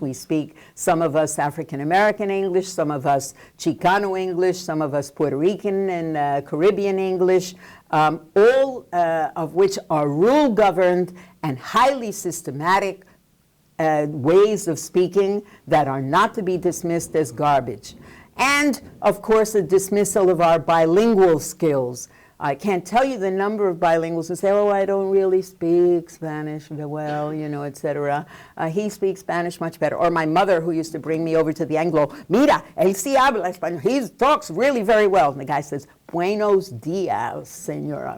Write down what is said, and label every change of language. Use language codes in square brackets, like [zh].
[en] We speak, some of us, African American English, some of us Chicano English, some of us Puerto Rican and Caribbean English, all of which are rule-governed and highly systematic ways of speaking that are not to be dismissed as garbage. And, of course, a dismissal of our bilingual skills. I can't tell you the number of bilinguals who say, oh, I don't really speak Spanish well, you know, etc. He speaks Spanish much better. Or my mother, who used to bring me over to the Anglo, [es] mira, él sí habla español. [en] He talks really very well. And the guy says, [es] buenos dias, señora.